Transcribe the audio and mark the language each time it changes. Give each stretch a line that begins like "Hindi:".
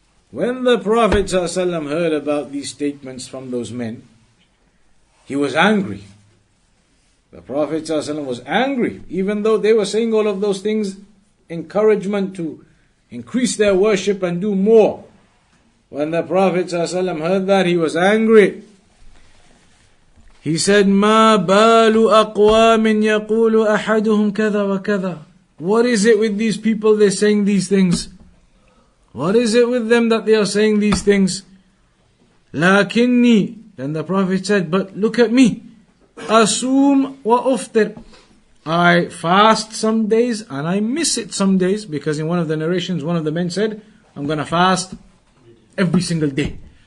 English: When the Prophet ﷺ heard about these statements from those men, he was angry. The Prophet ﷺ was angry, even though they were saying all of those things, encouragement to increase their worship and do more. When the Prophet ﷺ heard that, he was angry. He said,
Arabic: مَا بَالُ أَقْوَامٍ يَقُولُ أَحَدُهُمْ كَذَا وَكَذَا.
English: What is it with these people, they're saying these things? What is it with them that they are saying these things?
Arabic: لَكِنِّي.
English: Then the Prophet said, but look at me.
Arabic: أَصُومْ وَأُفْطِرْ.
English: I fast some days and I miss it some days, because in one of the narrations, one of the men said, I'm going to fast every single day.